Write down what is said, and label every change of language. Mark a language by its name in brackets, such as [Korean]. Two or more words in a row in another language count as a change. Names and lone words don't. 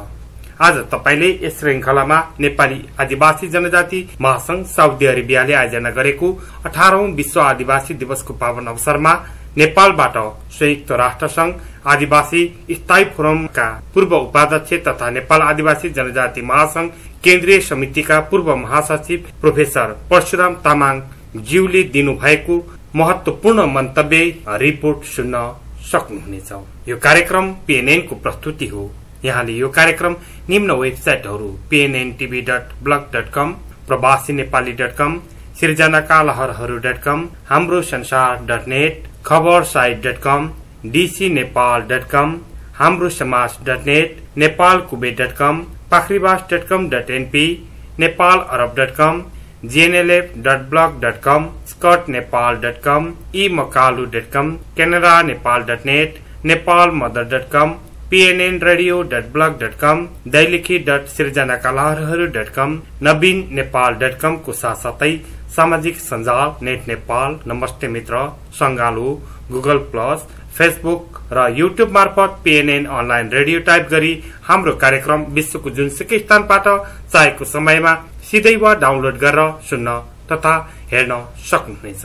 [Nepali] आज तपाईले यस श्रृंखलामा नेपाली आदिवासी जनजाति महासंघ साउदी अरेबियाले आयोजना गरेको 18औं विश्व आदिवासी दिवसको पावन अवसरमा नेपालबाट संयुक्त राष्ट्र संघ आदिवासी स्थायी फोरमका पूर्व उपाध्यक्ष तथा नेपाल आदिवासी जनजाति महासंघ केन्द्रीय समितिका पूर्व महासचिव प्रोफेसर परशुराम तामाङ ज्यूले दिनुभएको महत्वपूर्ण मन्तव्य रिपोर्ट सुन्न सक्नुहुनेछ। यो कार्यक्रम पीएनएन को प्रस्तुति हो। यहाँले यो कार्यक्रम निम्न वेबसाइटहरू pnntv.blog.com, प्रवासीनेपाली.com, सिर्जनाका लहरहरू.com, हाम्रो संसार.net, खबरसाइट.com, dcnepal.com, हाम्रो समाज.net, नेपालकुबे.com, पाखरीबास.com.np, नेपालअरब.com, gnlf.blog.com, scotnepal.com, emakalu.com, canadaNepal.net, nepalmother.com, pnnradio.blog.com, दैलेखी.सिर्जनाकालहरहरू.com, नवीननेपाल.com को साथसाथै सामाजिक सञ्जाल नेट नेपाल, नमस्ते मित्र, संगालो, गुगल प्लस, फेसबुक र युट्युब मार्फत पीएनएन अनलाइन रेडियो टाइप गरी हाम्रो कार्यक्रम विश्वको जुनसुकै स्थानबाट चाहेको समयमा सिधै वा डाउनलोड गरेर सुन्न तथा हेर्न सक्नुहुनेछ।